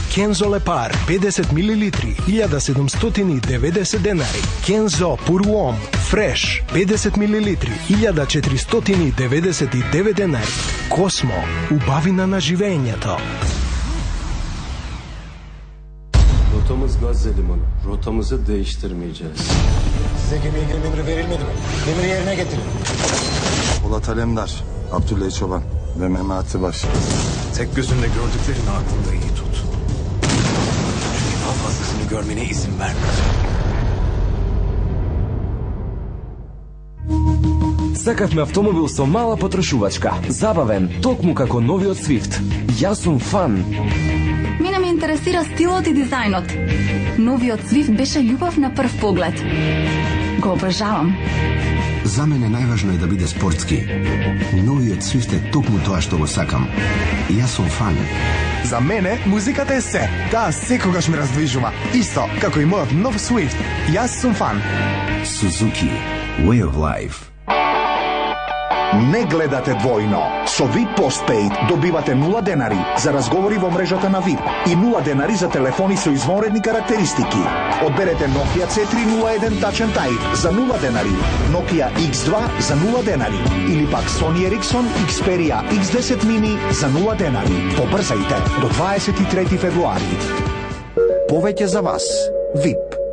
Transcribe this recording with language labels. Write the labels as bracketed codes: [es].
[mk] Кензо Лепар, 50 мл, 1790 денари. Кензо Пуруом, Фреш, 50 мл, 1499 денари. Космо, убавина на живењето. [tr] Rotamız Gazze Limanı. Rotamızı değiştirmeyeceğiz. Size gemiye girme emri verilmedi mi? Emri yerine getirin. Polat Alemdar, Abdüley Çoban ve Mehmet Baş. Tek gözünle gördüklerini aklında iyi tut. Çünkü daha fazlasını görmene izin vermeyeceğim. [mk] Сакавме автомобил со мала потрошувачка, забавен, токму како новиот Swift. Јас сум фан. Мене ме интересира стилот и дизајнот. Новиот Swift беше љубов на прв поглед. Го обожавам. За мене најважно е да биде спортски. Новиот Swift е токму тоа што го сакам. Јас сум фан. За мене музиката е се. Таа секогаш ме раздвижува. Исто како и мојот нов Swift. Јас сум фан. [en] Suzuki, Way of Life. [mk] Не гледате двојно. Со VIP Postpaid добивате 0 денари за разговори во мрежата на VIP и 0 денари за телефони со извонредни карактеристики. Одберете Nokia C301 Touch and Type за 0 денари, Nokia X2 за 0 денари или пак Sony Ericsson Xperia X10 Mini за 0 денари. Побрзајте до 23 февруари. Повеќе за вас. VIP.